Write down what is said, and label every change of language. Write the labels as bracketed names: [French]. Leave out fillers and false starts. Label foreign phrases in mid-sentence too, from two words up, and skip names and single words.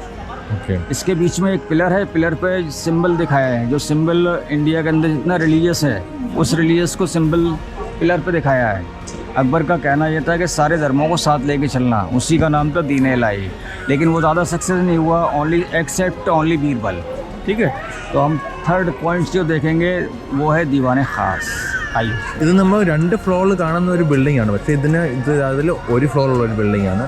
[Hindi] इसके बीच में एक पिलर है, पिलर पे सिंबल दिखाया है, जो सिंबल इंडिया के अंदर जितना रिलीजियस है उस रिलीजियस को सिंबल पिलर पे दिखाया है। अकबर का कहना यह था कि सारे धर्मों को साथ लेके चलना, उसी का नाम था दीन इलाही। लेकिन वो ज़्यादा सक्सेस नहीं हुआ, ओनली बीरबल, ठीक है। तो हम [English] third point [Hindi] जो देखेंगे वो है दीवाने ख़ास। आइए, [Malayalam] ഇത് നമ്മൾ 2 ഫ്ലോറിൽ കാണുന്ന ഒരു ബിൽഡിംഗ് ആണ്, പക്ഷേ ഇത് അതിൽ 1 ഫ്ലോറുള്ള ഒരു ബിൽഡിംഗ് ആണ്.